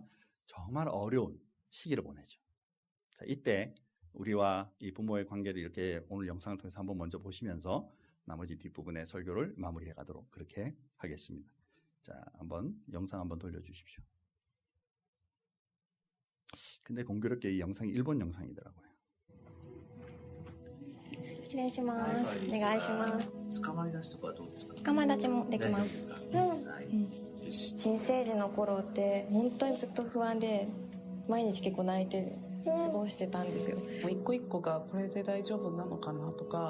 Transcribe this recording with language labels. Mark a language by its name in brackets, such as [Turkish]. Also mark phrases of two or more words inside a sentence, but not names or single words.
[Korean] 정말 어려운 시기를 보내죠. 자, 이때 우리와 이 부모의 관계를 이렇게 오늘 영상을 통해서 한번 먼저 보시면서 나머지 뒷부분의 설교를 마무리해 가도록 그렇게 하겠습니다. 자, 한번 영상 한번 돌려주십시오. 근데 공교롭게 이 영상이 일본 영상이더라고요. [Japanese] 失礼します。お願いします。捕まえ出しとかはどうですか？捕まえ立ちもできま大丈夫す。ですか？はい。よし。新生児の頃って本当にずっと不安で毎日結構泣いて過ごしてたんですよ。もう一個一個がこれで大丈夫なのかなとか、